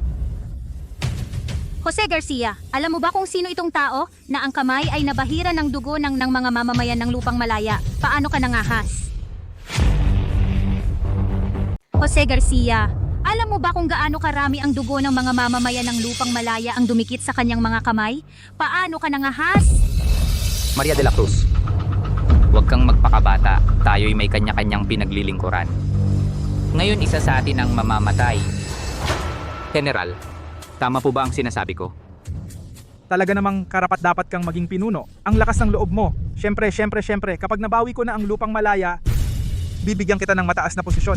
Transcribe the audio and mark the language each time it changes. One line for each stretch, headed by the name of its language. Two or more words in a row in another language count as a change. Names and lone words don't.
Filipino: Jose Garcia, alam mo ba kung sino itong tao na ang kamay ay nabahira ng dugo ng mga mamamayan ng lupang Malaya? Paano ka nangahas? Jose Garcia, alam mo ba kung gaano karami ang dugo ng mga mamamayan ng lupang Malaya ang dumikit sa kanyang mga kamay? Paano ka nangahas? Maria de la Cruz. Huwag kang magpakabata. Tayo'y may kanya-kanyang pinaglilingkuran. Ngayon isa sa atin ang mamamatay. General, tama po ba ang sinasabi ko? Talaga namang karapat-dapat kang maging pinuno. Ang lakas ng loob mo. Siyempre, kapag nabawi ko na ang lupang Malaya, bibigyan kita ng mataas na posisyon.